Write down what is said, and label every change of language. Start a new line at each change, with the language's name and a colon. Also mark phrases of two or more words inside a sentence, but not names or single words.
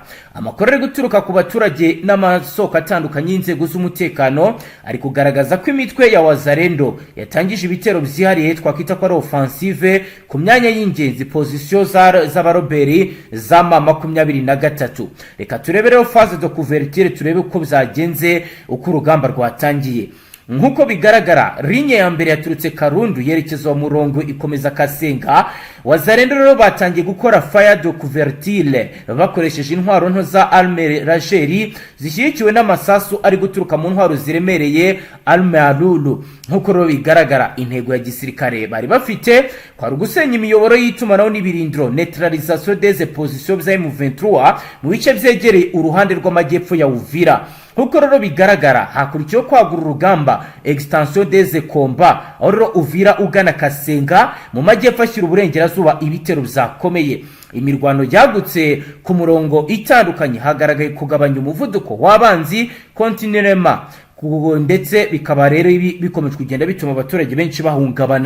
Kinyarwanda: Amakuru ari guturuka ku baturage n'amasoko atandukanye y'inzego z'umutekano ari kugaragaza ko imitwe ya Wazalendo yatangije ibitero byihariye twakwita ko ari offensive ku myanya y'ingenzi, position z'abaroberi za 23. Reka turebe rero
French: phase de couverture,
Kinyarwanda: turebe uko byagenze, uko urugamba rwatangiye. Nkuko bigaragara, linye ya mbere yaturutse Karundu yerekeza mu Murongo ikomeza Kasenga. Wazalendo rero batangiye gukora
French: fire de couverture
Kinyarwanda: bakoresheje intwaro nto za arme rageri zishyigikiwe n'amasasu ari guturuka mu ntwaro ziremereye arme alulu. Nkuko rero bigaragara, intego ya gisirikare bari bafite kwari gusenya imiyoboro y'itumanaho n'ibirindiro,
French: neutralisation des positions
Kinyarwanda: za M23 mu bice byegereye uruhande rw'amajyepfo ya Uvira. Nkuko rero bigaragara, hakurikiyeho kwagura urugamba
French: extension des combats,
Kinyarwanda: aho rero Uvira ugana Kasenga mu majyepfo ashyira uburengerazuba ibitero byakomeye. Imirwano yagutse ku murongo itandukanye, hagaragaye kugabanya umuvuduko w'abanzi continuellement, ndetse bikaba rero bikomeje kugenda bituma abaturage benshi bahungabana.